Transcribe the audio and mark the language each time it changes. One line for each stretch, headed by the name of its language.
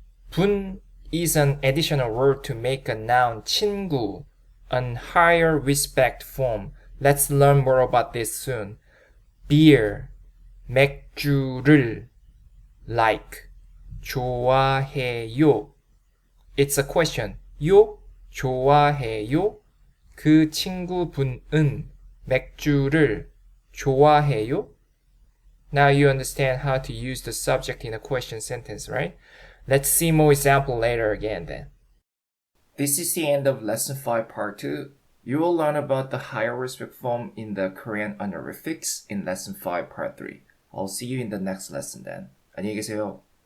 English: 분 is an additional word to make a noun 친구, an higher respect form. Let's learn more about this soon. Beer, 맥주를 like, 좋아해요. It's a question. 요, 좋아해요?
Korean: 그 친구분은 맥주를 좋아해요?
English: Now you understand how to use the subject in a question sentence, right? Let's see more example later again then. This is the end of Lesson 5 Part 2. You will learn about the higher respect form in the Korean honorifics in Lesson 5 Part 3. I'll see you in the next lesson then. 안녕히 계세요.